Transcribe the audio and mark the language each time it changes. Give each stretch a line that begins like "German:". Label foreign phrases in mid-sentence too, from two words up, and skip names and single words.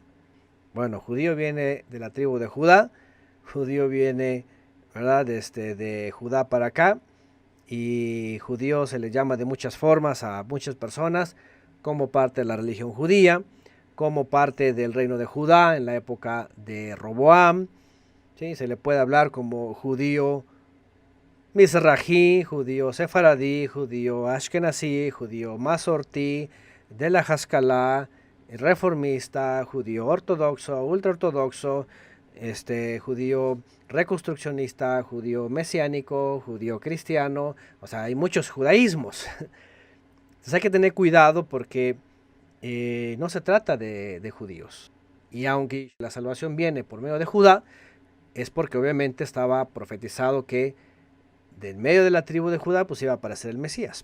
Spanish: Bueno, judío viene de la tribu de Judá. Judío viene, ¿verdad?, de Judá para acá. Y judío se le llama de muchas formas a muchas personas, como parte de la religión judía, como parte del reino de Judá en la época de Roboam. ¿Sí? Se le puede hablar como judío Mizrahi, judío sefaradí, judío ashkenazí, judío masortí, de la Haskalah, reformista, judío ortodoxo, ultraortodoxo, judío reconstruccionista, judío mesiánico, judío cristiano. O sea, hay muchos judaísmos. Entonces hay que tener cuidado porque no se trata de judíos. Y aunque la salvación viene por medio de Judá, es porque obviamente estaba profetizado que del medio de la tribu de Judá pues iba a aparecer el Mesías.